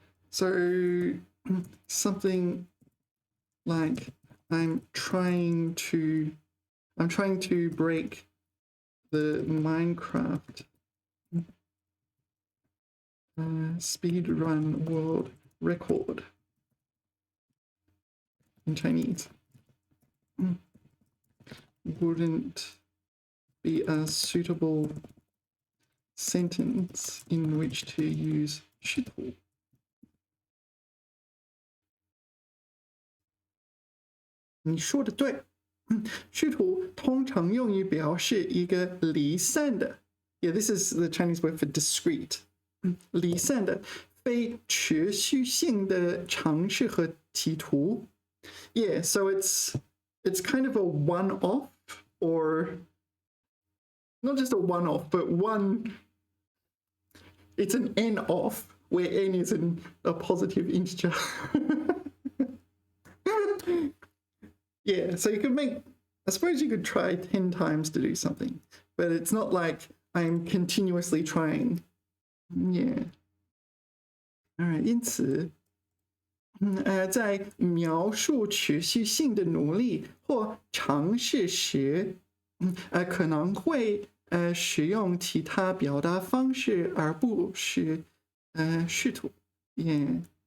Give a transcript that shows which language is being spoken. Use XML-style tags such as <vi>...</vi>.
<en>So something like I'm trying to break the Minecraft speedrun world record in Chinese. Wouldn't be a suitable sentence in which to use 试图.</en> <zh>You 说的对，试图通常用于表示一个离散的 ，</zh> <en>yeah, this is the Chinese word for discrete，</en> <zh>离散的、非持续性的尝试和企图。</zh> <en>Yeah, so it's kind of a one-off, or not just a one-off, but it's an n-off, where n is a positive integer. Yeah, so you could I suppose you could try 10 times to do something, but it's not like I'm continuously trying. Yeah.</en> <zh>All right, 因此在描述持续性的努力或尝试时可能会使用其他表达方式，而不是试图。Yeah.</zh>